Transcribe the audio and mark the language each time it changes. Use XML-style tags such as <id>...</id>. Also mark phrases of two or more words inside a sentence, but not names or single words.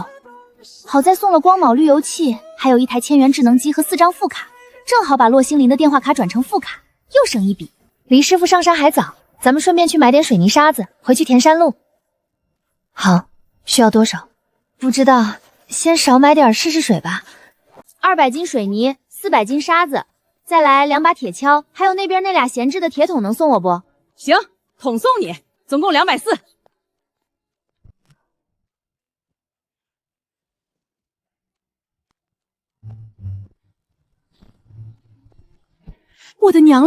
<zh>好在送了光卯濾油器，還有1台千元智能機和4張副卡，正好把洛星林的電話卡轉成副卡，又省一筆。離師傅上山還早，咱們順便去買點水泥沙子，回去填山路。好，需要多少？不知道，先少買點試試水吧。 200斤水泥，400斤沙子，再來2把鐵鍬，還有那邊那倆閒置的鐵桶能送我不？行，桶送你，總共240。我的娘嘞！</zh>